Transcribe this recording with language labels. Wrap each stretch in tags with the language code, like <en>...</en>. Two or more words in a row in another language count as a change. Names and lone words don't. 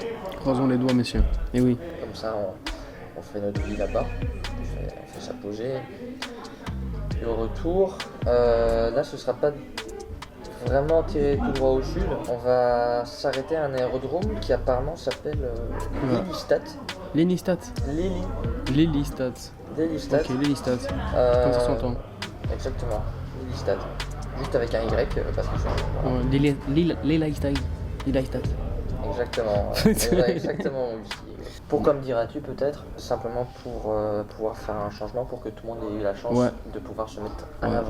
<fr>Croisons les doigts messieurs. Et oui. Comme ça, on fait notre vie là-bas, on fait sa posée. Et au retour, là ce sera pas vraiment tiré tout droit au sud, on va s'arrêter à un aérodrome qui apparemment s'appelle Lelystad. Lelystad. Lelystad. Lelystad. Ok, Lelystad. Comme ça s'entend. Exactement, Lelystad. Juste avec un Y parce que c'est... Lelystad. Lelystad. Exactement, exactement aussi. Pourquoi me diras-tu peut-être? Simplement pour pouvoir faire un changement pour que tout le monde ait eu la chance de pouvoir se mettre en avant.</fr>